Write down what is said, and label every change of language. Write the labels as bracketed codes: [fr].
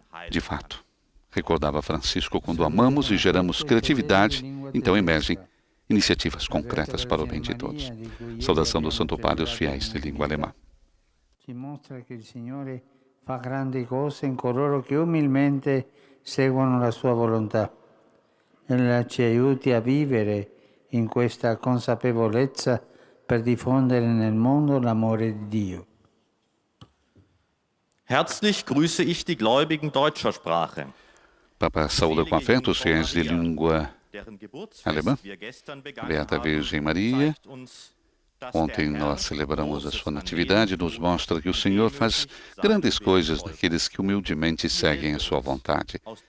[pt] De fato, recordava Francisco, quando amamos e geramos criatividade, então emergem iniciativas concretas para o bem de todos. Saudação do Santo Padre aos fiéis de língua alemã. [it] Ci mostra che il Signore fa grandi cose in coloro che umilmente seguono la sua volontà. Ella ci aiuti a vivere in questa consapevolezza per diffondere nel mondo l'amore di Dio. [de] Herzlich grüße ich die Gläubigen deutscher Sprache. [pt] Papa saúda com afeto os fiéis de língua alemã. Beata Virgem Maria, ontem nós celebramos a sua natividade, nos mostra que o Senhor faz grandes coisas naqueles que humildemente seguem a sua vontade.